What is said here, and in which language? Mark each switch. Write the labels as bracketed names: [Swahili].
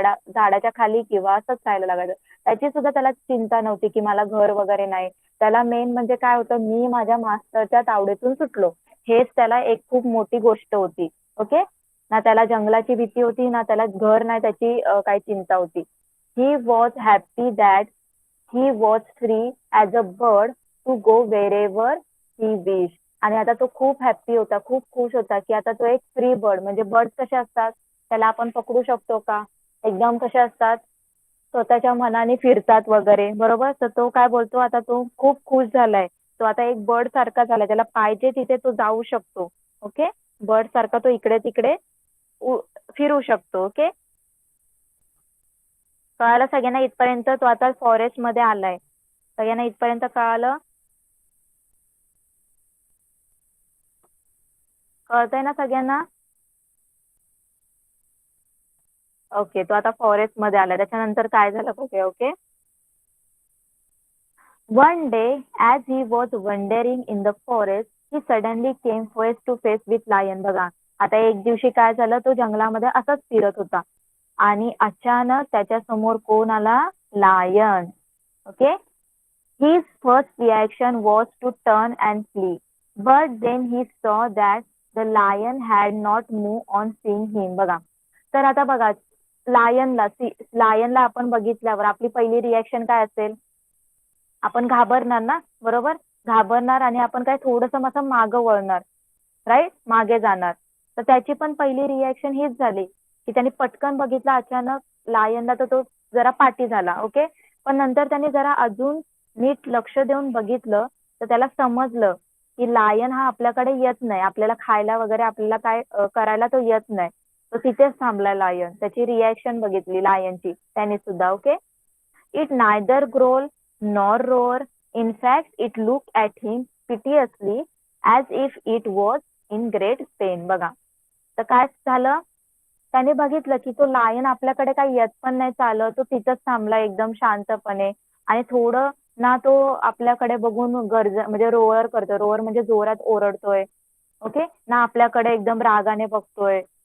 [Marathi] झाडाच्या खाली किंवा असंच राहायला लागायचं. त्याची सुद्धा त्याला चिंता नव्हती की मला घर वगैरे नाही. त्याला मेन म्हणजे काय होतं, मी माझ्या मास्तरच्या तावडीतून सुटलो, हेच त्याला एक खूप मोठी गोष्ट होती. ओके, ना त्याला जंगलाची भीती होती, ना त्याला घर नाही त्याची काही चिंता होती. [English] He was happy that he was free as a bird to go wherever he wished. [Marathi] आणि आता तो खूप हॅप्पी होता, खूप खुश होता की आता तो एक [English] free bird, [Marathi] म्हणजे बर्ड कसे असतात, त्याला आपण पकडू शकतो का? एकदम कसे असतात, स्वतःच्या मनाने फिरतात वगैरे, बरोबर. तर तो काय बोलतो, आता तो खूप खुश झालाय. तो आता एक बर्ड सारखा झालाय, त्याला पाहिजे तिथे तो जाऊ शकतो. ओके, बर्ड सारखा तो इकडे तिकडे फिरू शकतो. ओके, कळालं सगळ्यांना इथपर्यंत? तो आता फॉरेस्ट मध्ये आलाय. सगळ्यांना इथपर्यंत कळालं? कळतंय ना सगळ्यांना? ओके, तो आता फॉरेस्ट मध्ये आला. त्याच्यानंतर काय झालं बघूया. Okay. [English] One day, as he was wandering in the forest, he suddenly came face to face with lion. [Marathi] बघा, आता एक दिवशी काय झालं, तो जंगलामध्ये असाच फिरत होता आणि अचानक त्याच्या समोर कोण आला? Lion. Okay. [English] His first reaction was to turn and flee, but then he saw that the lion had not moved on seeing him. [Marathi] बघा, तर आता बघा, लायनला आपण बघितल्यावर आपली पहिली रिॲक्शन काय असेल? आपण घाबरणार ना, बरोबर? घाबरणार आणि आपण काय थोडंसं असं मागं वळणार, राईट, मागे जाणार. तर त्याची पण पहिली रिॲक्शन हीच झाली की त्याने पटकन बघितलं अचानक लायनला, तर तो जरा पाठी झाला. ओके. पण नंतर त्याने जरा अजून नीट लक्ष देऊन बघितलं, तर त्याला समजलं की लायन हा आपल्याकडे येत नाही, आपल्याला खायला वगैरे आपल्याला काय करायला तो येत नाही. तो तिथेच थांबलाय लायन. त्याची रिॲक्शन बघितली लायनची त्याने सुद्धा. Okay. [English] It neither growled nor roared. In fact, it looked at him piteously as if it was in great pain. [Marathi] बघा, तर काय झालं? त्याने बघितलं की तो लायन आपल्याकडे काही येत पण नाही चालत, तो तिथंच थांबला एकदम शांतपणे. आणि थोडं ना तो आपल्याकडे बघून म्हणजे रोअर करतोय. रोअर म्हणजे जोरात ओरडतोय. ओके. ना आपल्याकडे एकदम रागाने बघतोय.